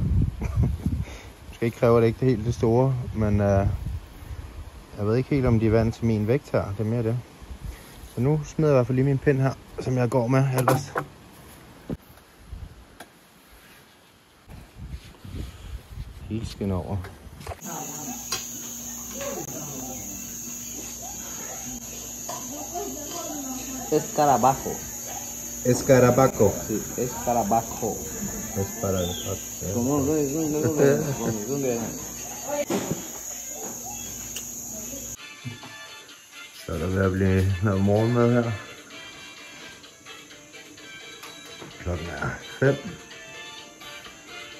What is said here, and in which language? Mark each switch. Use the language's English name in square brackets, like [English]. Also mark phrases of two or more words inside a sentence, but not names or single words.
[Danish] Måske ikke kræver det ikke det helt det store, men jeg ved ikke helt om de er vant til min vægt her, det er mere det. Så nu smider jeg i hvert fald lige min pind her, som jeg går med ellers. Helt skin over. [Spanish] Escarabajo. Escarabajo. Sí, escarabajo. Escarabajo. [Danish] Så er der ved at blive noget morgenmad her. Klokken er 5.